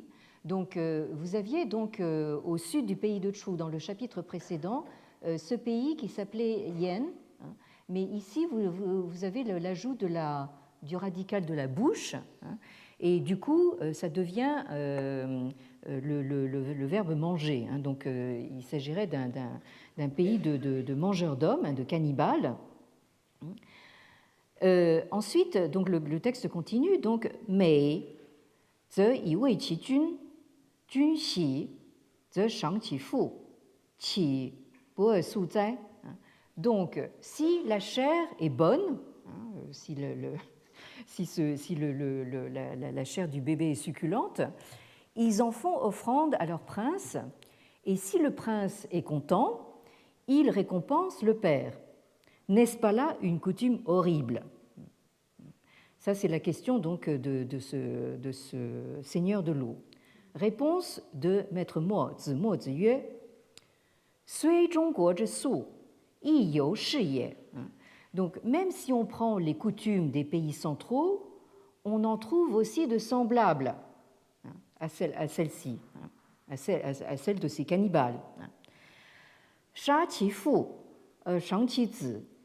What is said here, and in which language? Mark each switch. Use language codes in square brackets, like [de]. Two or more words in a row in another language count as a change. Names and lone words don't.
[fr] Donc, vous aviez donc au sud du pays de Chu, dans le chapitre précédent, ce pays qui s'appelait Yen, hein, mais ici vous avez l'ajout du radical de la bouche, hein, et du coup ça devient le verbe manger. Hein, donc, il s'agirait d'un pays de mangeurs d'hommes, hein, de cannibales. Ensuite, donc le texte continue, donc Mei [zh] 则以为其君，君喜，则赏其父，岂不恶速哉 [fr] Donc, si la chair est bonne, si la chair du bébé est succulente, ils en font offrande à leur prince, et si le prince est content, il récompense le père. N'est-ce pas là une coutume horrible ? Ça, c'est la question donc de ce seigneur de l'eau. Réponse de maître Mo Zi Yue. [zh] 虽中国之俗，亦有是也. [fr] Donc, même si on prend les coutumes des pays centraux, on en trouve aussi de semblables à celle-ci, à celle de ces cannibales. [zh] 杀其父，赏其子.